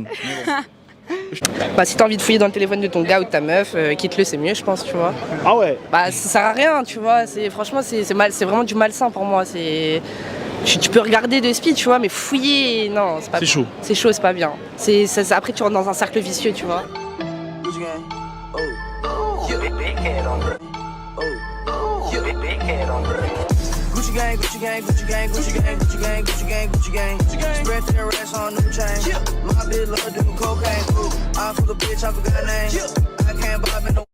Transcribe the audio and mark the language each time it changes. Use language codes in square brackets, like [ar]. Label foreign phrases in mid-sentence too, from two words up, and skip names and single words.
[fr] Bah, si t'as envie de fouiller dans le téléphone de ton gars ou de ta meuf, quitte-le, c'est mieux, je pense, tu vois. Ah ouais? Bah, ça sert à rien, tu vois. Franchement, c'est vraiment du malsain pour moi. Tu peux regarder de speed, tu vois, mais fouiller, non, c'est pas. C'est chaud. C'est chaud, c'est pas bien. Après, tu rentres dans un cercle vicieux, tu vois. [en] Gucci gang, Gucci gang, Gucci gang, Gucci gang, Gucci gang, Gucci gang, Gucci gang. Spread their racks on new chain. My bitch love doing cocaine. I fuck a bitch, I forgot her name. I can't bob in no